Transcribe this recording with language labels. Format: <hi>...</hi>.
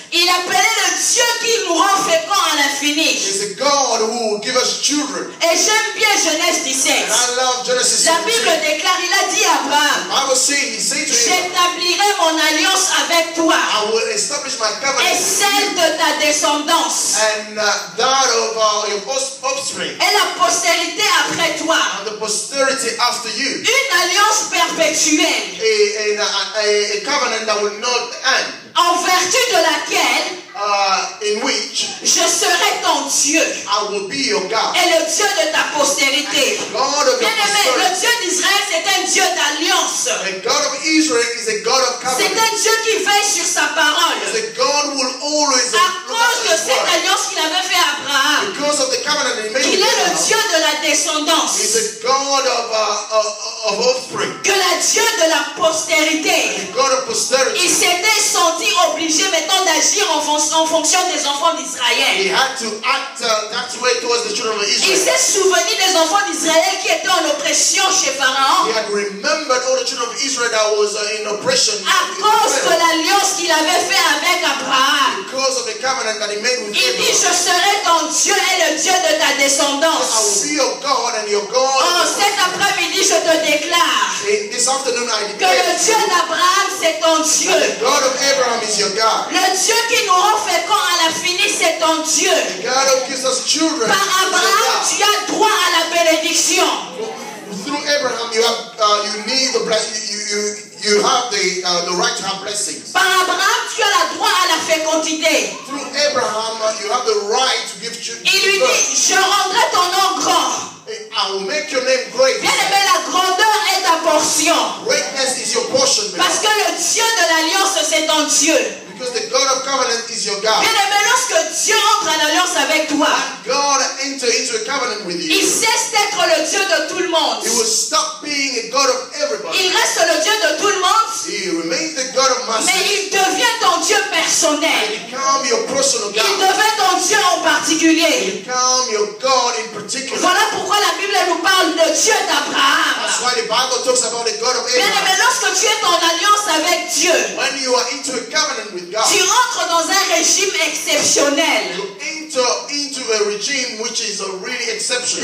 <fr>Il appelait le Dieu qui nous rend féconds à l'infini.</fr> <en>He's a God who will give us children.</en> <fr>Et j'aime bien Genèse 17.</fr> <en>And I love Genesis</en> <fr>La</fr> <en>17.</en> <fr>Bible déclare, il a dit à Abraham,</fr> <en>I was saying, he said to him,</en> <fr>j'établirai mon alliance avec toi</fr> <en>I will establish my covenant</en> <fr>et</fr> <en>with</en> <fr>celle</fr> <en>you</en> <fr>de ta descendance</fr> <en>and that of your offspring</en> <fr>et la postérité après toi.</fr> <en>and the posterity after you.</en> <fr>Une alliance perpétuelle</fr> <en>A covenant that will not end,</en> <fr>en vertu de laquelle</fr> <en>in which</en> <fr>je serai ton Dieu</fr> <en>I will be your God.</en> <fr>et le Dieu de ta postérité.</fr> <en>God of your</en> <fr>Bien aimé, le</fr> <en>posterity.</en> <fr>Dieu d'Israël, c'est un Dieu d'alliance.</fr> <en>The God of Israel is a God of</en> <fr>C'est</fr> <en>covenant.</en> <fr>un Dieu qui veille sur sa parole.</fr> <en>The God will always</en> <fr>À</fr> <en>look</en> <fr>cause</fr> <en>after</en> <fr>de</fr> <en>his</en> <fr>cette</fr> <en>word.</en> <fr>alliance qu'il avait fait à Abraham,</fr> <en>Because of the covenant he made</en> <fr>il</fr> <en>with</en> <fr>est le</fr> <en>Abraham.</en> <fr>Dieu de la descendance,</fr> <en>He's a God of offspring.</en> <fr>que le Dieu de la postérité.</fr> <en>The God of</en> <fr>Il</fr> <en>posterity.</en> <fr>s'était senti obligé maintenant d'agir en fonction des enfants</fr> <en>He</en> <fr>d'Israël.</fr> <en>had to act that way towards the children of</en> <fr>Il</fr> <en>Israel.</en> <fr>s'est souvenu des enfants d'Israël qui étaient en oppression chez</fr> <en>He</en> <fr>Pharaon</fr> <en>had remembered all the children of Israel that was in oppression</en> <fr>à cause de l'alliance qu'il avait fait avec Abraham.</fr> <en>because of the covenant that he made with</en> <fr>Il dit,</fr> <en>Abraham.</en> <fr>je serai ton Dieu et le Dieu de ta</fr> <en>I will</en> <fr>descendance.</fr> <en>be your God and your</en> <fr>Oh,</fr> <en>God.</en> <fr>cet après-midi, je te déclare</fr> <en>This afternoon I</en> <fr>que le</fr> <en>declare</en> <fr>Dieu d'Abraham, c'est ton</fr> <en>that</en> <fr>Dieu.</fr> <en>the God of Abraham is your God.</en> <fr>Le Dieu qui nous rend féconds à la finie, c'est ton Dieu.</fr> <en>The God who gives us children</en> <fr>Par</fr> <en>is your</en> <fr>Abraham,</fr> <en>God.</en> <fr>tu as droit à la bénédiction.</fr> <en>Through Abraham, you need the you have the right to have blessings.</en> <fr>Par Abraham, tu as le droit à la fécondité.</fr> <en>Through Abraham, you have the right to give children.</en> <fr>Il lui dit, je rendrai ton nom grand.</fr> <en>I will make your name great.</en> <fr>Bien aimé, la grandeur est ta portion.</fr> <en>Greatness is your portion,</en> <fr>Parce que le Dieu de l'alliance, c'est ton Dieu.</fr> <en>because the God of covenant is your God.</en> <fr>Bien aimé, lorsque Dieu entre en alliance avec toi,</fr> <en>God enter into a covenant with</en> <fr>il</fr> <en>you.</en> <fr>cesse d'être le Dieu de tout le monde.</fr> <en>He will stop being a God of everybody.</en> <fr>Il reste le Dieu de tout le monde,</fr> <en>He remains the God of</en> <fr>mais</fr> <en>masses.</en> <fr>il devient ton Dieu personnel.</fr> <en>Become your personal</en> <fr>Il</fr> <en>God.</en> <fr>devient ton Dieu en particulier.</fr> <en>Become your God in particular.</en> <fr>Voilà pourquoi la Bible nous parle de Dieu</fr> <en>That's</en> <fr>d'Abraham.</fr> <en>why the Bible talks about the God of</en> <fr>Bien aimé,</fr> <en>Abraham.</en> <fr>lorsque tu es en alliance avec Dieu,</fr> <en>When you are into a covenant with God,</en> <fr>tu entres dans un régime exceptionnel.</fr> <en>you enter into a regime which is really exceptional.</en>